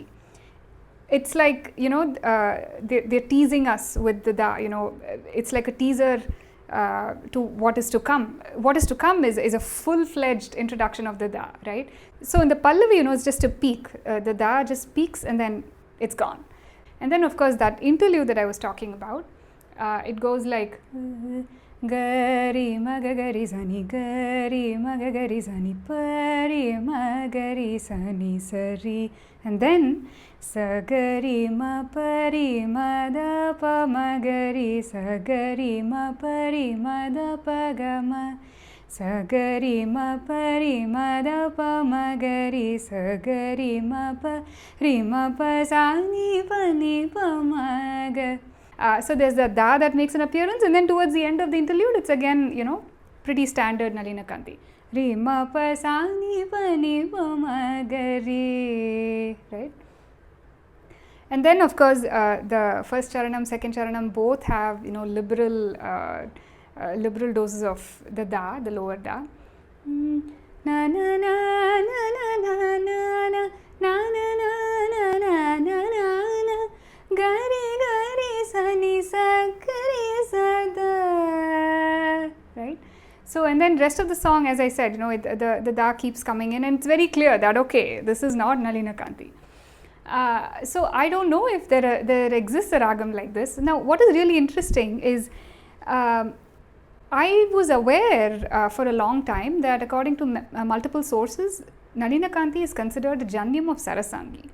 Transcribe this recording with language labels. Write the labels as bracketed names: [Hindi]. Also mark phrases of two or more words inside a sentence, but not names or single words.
[English] It's like, they're teasing us with the da, it's like a teaser to what is to come. What is to come is a full-fledged introduction of the da, right? So in the pallavi, it's just a peak. The da just peaks and then it's gone. And then of course that interlude that I was talking about, it goes like Gari magagari sani gari magagari sani pari magari sani sari, and then sagari ma pari mada pa magari sagari ma pari mada pa gama sagari ma pari mada pa magari sagari ma pari ma pa sani pani pa maga. So there's the da that makes an appearance, and then towards the end of the interlude, it's again, pretty standard Nalinakanthi. Re ma pa sa ni pa ni pa ma ga re, right? And then of course the first charanam, second charanam both have liberal doses of the da, the lower da. Na na na na na na na na na na na na na gari gari sani sakri sada, right? So and then rest of the song, as I said, the da keeps coming in, and it's very clear that okay, this is not Nalinakanthi. So I don't know if there exists a ragam like this. Now what is really interesting is I was aware for a long time that according to multiple sources, Nalinakanthi is considered a janyam of Sarasangi.